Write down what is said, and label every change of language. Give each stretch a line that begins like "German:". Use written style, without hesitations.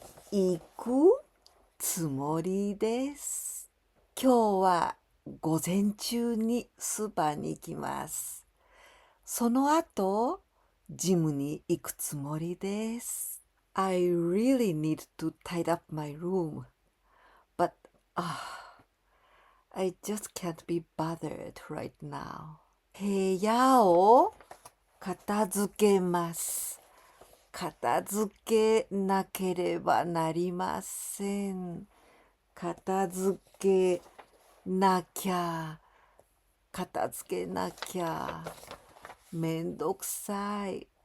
Japanese: 行くつもりです。今日は午前中にスーパーに行きます。その後、ジムに行くつもりです。
English: I really need to tidy up my room, but I just can't be bothered right now.
Japanese: 部屋を片付けます。片付けなければなりません。片付けなきゃ。片付けなきゃ。めんどくさい。